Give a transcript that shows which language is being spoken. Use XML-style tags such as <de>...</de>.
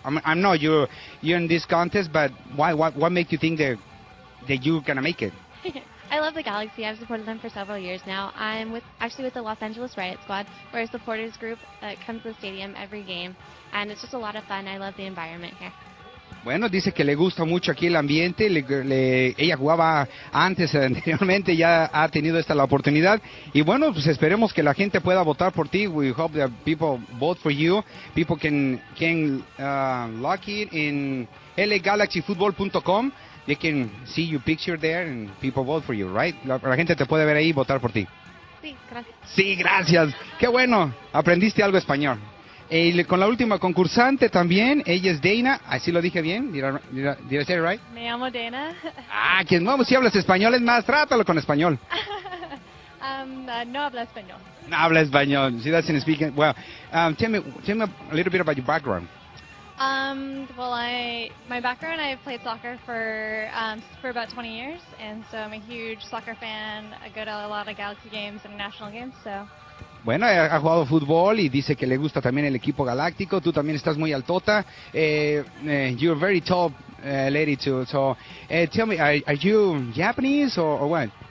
<en>I know you're in this contest, but why make you think that you're going to make it? I love the Galaxy. I've supported them for several years now. I'm actually with the Los Angeles Riot Squad. We're a supporters group that comes to the stadium every game, and it's just a lot of fun. I love the environment here.</en> <es>Bueno, dice que le gusta mucho aquí el ambiente. Ella jugaba antes, anteriormente, ya ha tenido esta la oportunidad. Y bueno, pues esperemos que la gente pueda votar por ti.</es> <en>We hope that people vote for you. People can lock it in lgalaxyfootball.com. They can see your picture there and people vote for you, right?</en> <es>La gente te puede ver ahí y votar por ti. Sí, gracias. Sí, gracias. Qué bueno, aprendiste algo español. Con la última concursante también, ella es Dana, así lo dije bien,</es> <en>did I say it right?</en> <es>Me llamo Dana. Ah, quien no, si hablas español es más, trátalo con español. No habla español. No habla español,</es> <en>she doesn't speak it. Well, tell me a little bit about your background. My background, I've played soccer for about 20 years, and so I'm a huge soccer fan. I go to a lot of Galaxy games and national games, so...</en> <es>Bueno, ha jugado fútbol y dice que le gusta también el equipo galáctico. Tú también estás muy altota.</es> <en>You're a very tall lady too. So, tell me, are you Japanese or what?</en>